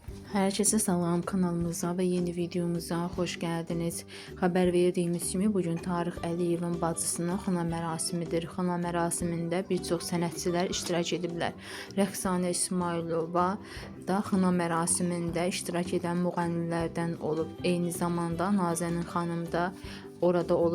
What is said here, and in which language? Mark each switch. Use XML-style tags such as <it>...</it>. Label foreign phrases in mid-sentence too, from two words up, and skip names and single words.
<tr>Herkese salam, kanalımıza ve yeni videomuza hoş geldiniz.</tr> <az>Haber verdiğimiz kimi bugün Tarık Əliyevin bacısının xına mərasimidir. Xına mərasimində bir çox sənətçilər iştirak ediblər. Rəqsanə İsmailova da xına mərasimində iştirak edən müğənnilərdən olub. Eyni zamanda Nazənin xanım da orada olub.</az>